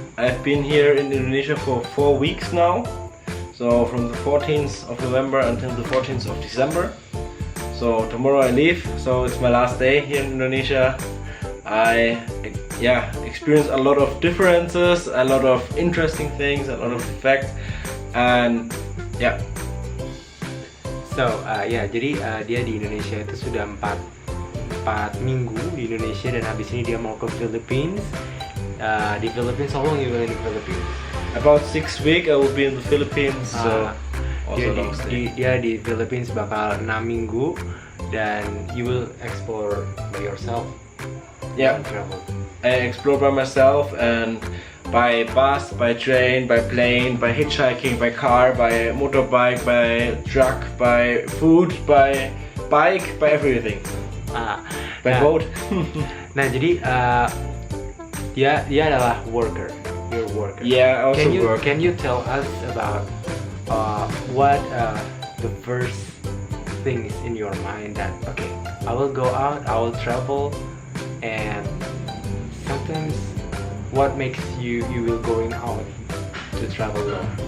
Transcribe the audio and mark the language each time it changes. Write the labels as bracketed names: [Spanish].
[English] I've been here in Indonesia for 4 weeks now. So from the 14th of November until the 14th of December. So tomorrow I leave. So it's my last day here in Indonesia. I experienced a lot of differences, a lot of interesting things, a lot of facts, and yeah. [Indonesian] So jadi dia di Indonesia itu sudah 4 minggu di Indonesia, dan habis ini dia mau ke Philippines. [English] Di Philippines, how long you will in the Philippines? About 6 weeks I will be in the Philippines. So [Indonesian] dia di Philippines bakal 6 minggu, dan you will explore by yourself. [English] Yeah, travel. I explore by myself, and by bus, by train, by plane, by hitchhiking, by car, by motorbike, by truck, by food, by bike, by everything. By boat. [Indonesian] Nah, jadi dia adalah worker. [English] You're a worker. Yeah, I also work. Can you tell us about what the first things in your mind that okay, I will go out, I will travel, and sometimes what makes you will going out to travel alone?